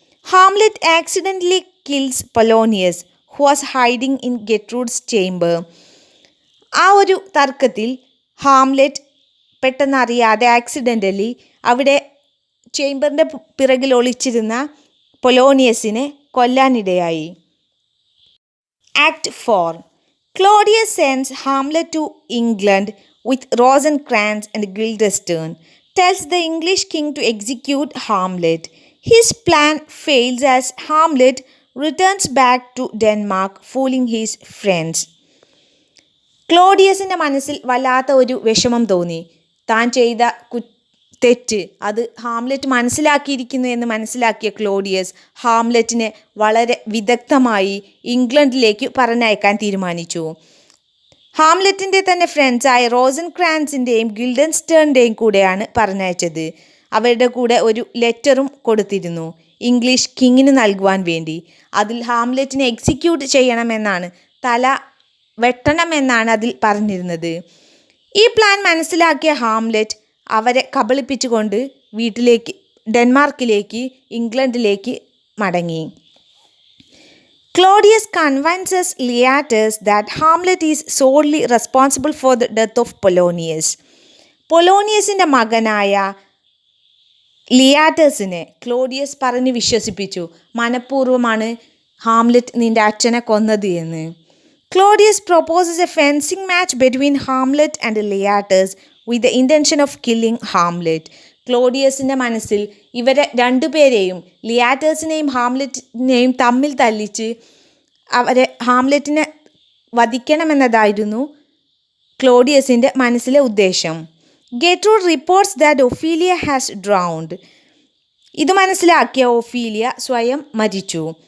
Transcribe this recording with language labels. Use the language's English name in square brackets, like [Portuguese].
[English] Hamlet accidentally kills Polonius who was hiding in Gertrude's chamber. [Malayalam] ആ ഒരു തർക്കത്തിൽ ഹാംലെറ്റ് പെട്ടെന്നറിയാതെ ആക്സിഡൻ്റലി അവിടെ ചേംബറിൻ്റെ പിറകിൽ ഒളിച്ചിരുന്ന പൊലോണിയസിനെ കൊല്ലാനിടയായി. [English] Act 4. Claudius sends Hamlet to England with Rosencrantz and Guildenstern, tells the English king to execute Hamlet. His plan fails as Hamlet returns back to Denmark, fooling his friends. [Malayalam] ക്ലോഡിയസിൻ്റെ മനസ്സിൽ വല്ലാത്ത ഒരു വിഷമം തോന്നി. താൻ ചെയ്ത തെറ്റ് അത് ഹാംലെറ്റ് മനസ്സിലാക്കിയിരിക്കുന്നു എന്ന് മനസ്സിലാക്കിയ ക്ലോഡിയസ് ഹാംലെറ്റിനെ വളരെ വിദഗ്ധമായി ഇംഗ്ലണ്ടിലേക്ക് പറഞ്ഞയക്കാൻ തീരുമാനിച്ചു. ഹാംലെറ്റിൻ്റെ തന്നെ ഫ്രണ്ട്സായ റോസൻക്രാൻസിൻ്റെയും ഗിൽഡൻസ്റ്റേണിൻ്റെയും കൂടെയാണ് പറഞ്ഞയച്ചത്. അവരുടെ കൂടെ ഒരു ലെറ്ററും കൊടുത്തിരുന്നു ഇംഗ്ലീഷ് കിങ്ങിന് നൽകുവാൻ വേണ്ടി. അതിൽ ഹാംലെറ്റിനെ എക്സിക്യൂട്ട് ചെയ്യണമെന്നാണ്, തല വെട്ടണമെന്നാണ് അതിൽ പറഞ്ഞിരുന്നത്. ഈ പ്ലാൻ മനസ്സിലാക്കിയ ഹാംലെറ്റ് അവരെ കബളിപ്പിച്ചുകൊണ്ട് ഡെൻമാർക്കിലേക്ക് ഇംഗ്ലണ്ടിലേക്ക് മടങ്ങി. [English] Claudius convinces Leatus that Hamlet is solely responsible for the death of Polonius. [Malayalam] പൊലോണിയസിൻ്റെ മകനായ ലിയാറ്റസിനെ ക്ലോഡിയസ് പറഞ്ഞ് വിശ്വസിപ്പിച്ചു മനഃപൂർവ്വമാണ് ഹാംലെറ്റ് നിൻ്റെ അച്ഛനെ കൊന്നത് എന്ന്. [English] Claudius proposes a fencing match between Hamlet and Leatus with the intention of killing Hamlet. [Malayalam] ക്ലോഡിയസിൻ്റെ മനസ്സിൽ ഇവരെ രണ്ടുപേരെയും ലിയാറ്റേഴ്സിനെയും ഹാംലെറ്റിനെയും തമ്മിൽ തല്ലിച്ച് ഹാംലെറ്റിനെ വധിക്കണമെന്നതായിരുന്നു ക്ലോഡിയസിൻ്റെ മനസ്സിലെ ഉദ്ദേശം. [English] Gertrude reports that Ophelia has drowned. [Malayalam] ഇത് മനസ്സിലാക്കിയ ഒഫീലിയ സ്വയം മരിച്ചു.